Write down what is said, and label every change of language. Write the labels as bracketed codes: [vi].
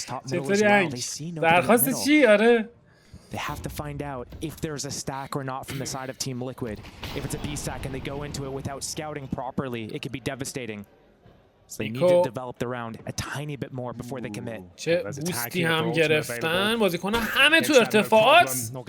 [fa] چطوری هنگ؟ درخواست چی؟ آره [en] They have to find out if there's a stack or not from the side of Team Liquid. If it's a B stack and they go into it without scouting properly, it could be devastating. So they need to develop the round a tiny bit more before they commit. [fa] چه بوستی هم گرفتن بازیکن همه تو ارتفاعات.